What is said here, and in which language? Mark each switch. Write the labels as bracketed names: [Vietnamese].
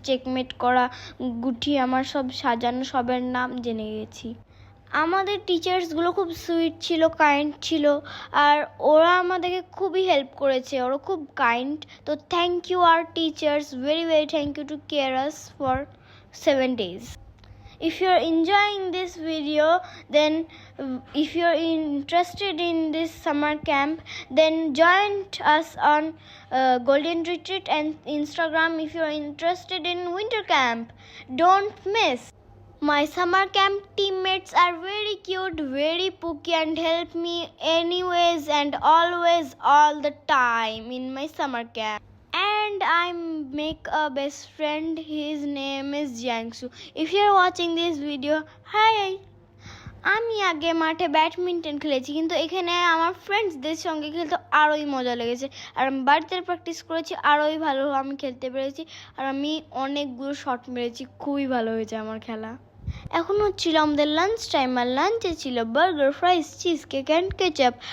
[Bangla] Checkmate করা, গুটি আমার সব সাজানো, সবের নাম জেনে গেছি। আমাদের টিচার্সগুলো খুব সুইট ছিল, কাইন্ড ছিল, আর ওরা আমাদেরকে খুবই হেল্প করেছে। ওরা খুব কাইন্ড। [English] তো thank you আর teachers, very very thank you to care us for 7 days. If you're enjoying this video, then if you're interested in this summer camp, then join us on Golden Retreat and Instagram. If you're interested in winter camp, don't miss. My summer camp teammates are very cute, very pooky, and help me anyways and always all the time in my summer camp. And I make a best friend. His name is Jiangsu. If you're watching this video, hi. [Bangla] আমি আগে মাঠে badminton খেলেছি, কিন্তু এখানে আমার ফ্রেন্ডসদের সঙ্গে খেলতে আরোই মজা লেগেছে। আর আমি বাড়িতে প্র্যাকটিস করেছি, আরোই ভালো আমি খেলতে পেরেছি। আর আমি অনেকগুলো শট মেরেছি, খুবই ভালো হয়েছে আমার খেলা। এখন হচ্ছিল আমাদের লাঞ্চ টাইম, আর লাঞ্চে ছিল burger, fries, cheese cake and ketchup.